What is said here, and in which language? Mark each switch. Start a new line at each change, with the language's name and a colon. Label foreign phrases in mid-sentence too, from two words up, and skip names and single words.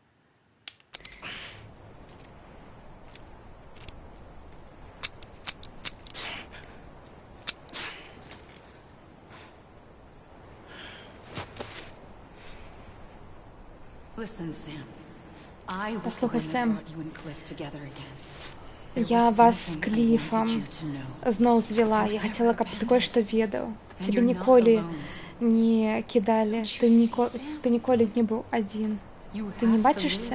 English: Listen, Sam. I was the
Belarusian: Послухай,
English: one that
Belarusian: Сэм.
English: brought you and Cliff together again. There
Belarusian: Я
English: was
Belarusian: вас з
English: something I
Belarusian: Кліфам
English: wanted you to know.
Belarusian: зноў звела. Я хацела, каб ты кое-што ведаў.
English: And
Belarusian: Цябе
English: you're not
Belarusian: ніколі
English: alone.
Belarusian: не кідалі.
English: Don't you see, Sam?
Belarusian: Ты ніколі не быў адзін.
English: You
Belarusian: Ты не
English: have to
Belarusian: бачыш,
English: live.